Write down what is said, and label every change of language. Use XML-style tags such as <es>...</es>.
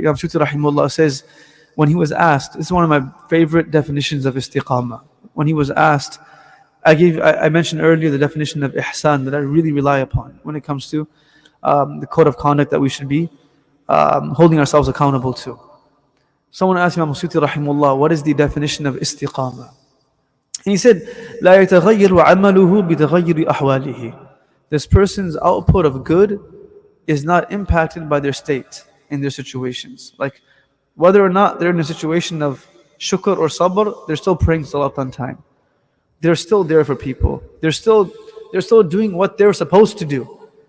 <en>Imam Shuti rahimahullah says, when he was asked, this is one of my favorite definitions of istiqamah. When he was asked, I mentioned earlier the definition of ihsan that I really rely upon when it comes to the code of conduct that we should be holding ourselves accountable to. Someone asked Imam Suyuti rahimullah, what is the definition of istiqamah? And he said,</en> <ar>لا يتغير عمله بتغير أحواله.</ar> <en>This person's output of good is not impacted by their state in their situations. Like whether or not they're in a situation of shukr or sabr, they're still praying salat on time. They're still there for people. They're still doing what they're supposed to do.</en>